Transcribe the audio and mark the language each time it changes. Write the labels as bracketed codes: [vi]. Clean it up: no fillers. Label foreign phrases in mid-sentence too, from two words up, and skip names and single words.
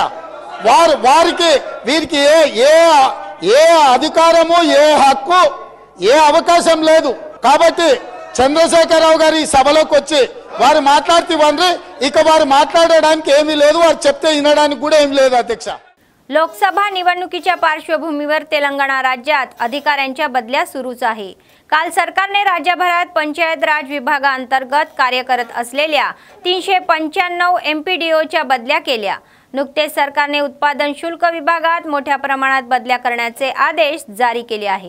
[te] వారికి వీరికి ఏ అధికారము, ఏ హక్కు, ఏ అవకాశం లేదు. కాబట్టి చంద్రశేఖరరావు గారు ఈ సభలోకి వచ్చి వారు మాట్లాడుతూ ఇక వారు మాట్లాడడానికి ఏమీ లేదు, వారు చెప్తే विनడానికి కూడా ఏమీ లేదు अध्यक्ष। [mr] लोकसभा निवडणुकीच्या पार्श्वभूमीवर तेलंगणा राज्यात अधिकाऱ्यांच्या बदल्या सुरूच आहे। काल सरकारने राज्यभरात पंचायत राज विभागांतर्गत कार्य करत असलेल्या 395 एमपीडीओच्या बदल्या केल्या। नुकतेच सरकारने उत्पादन शुल्क विभागात मोठ्या प्रमाणात बदल्या करण्याचे आदेश जारी केले आहे।